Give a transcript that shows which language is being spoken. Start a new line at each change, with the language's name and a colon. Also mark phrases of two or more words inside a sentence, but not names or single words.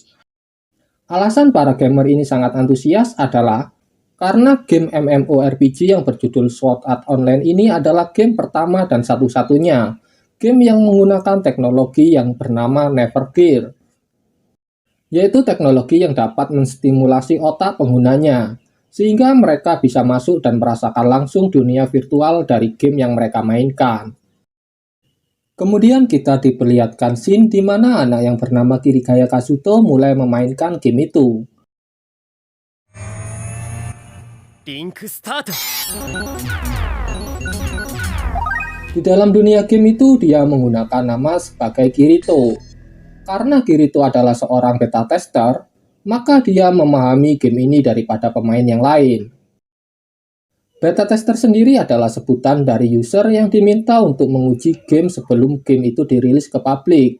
Indonesian: Alasan para gamer ini sangat antusias adalah karena game MMORPG yang berjudul Sword Art Online ini adalah game pertama dan satu-satunya game yang menggunakan teknologi yang bernama Nevergear, yaitu teknologi yang dapat menstimulasi otak penggunanya, sehingga mereka bisa masuk dan merasakan langsung dunia virtual dari game yang mereka mainkan. Kemudian kita diperlihatkan scene di mana anak yang bernama Kirigaya Kazuto mulai memainkan game itu.
Japanese: リンクスタート。
Indonesian: Di dalam dunia game itu dia menggunakan nama sebagai Kirito. Karena Kirito adalah seorang
English: beta tester,
Indonesian: maka dia memahami game ini daripada pemain yang lain.
English: Beta tester
Indonesian: sendiri adalah sebutan dari user yang diminta untuk menguji game sebelum game itu dirilis ke publik.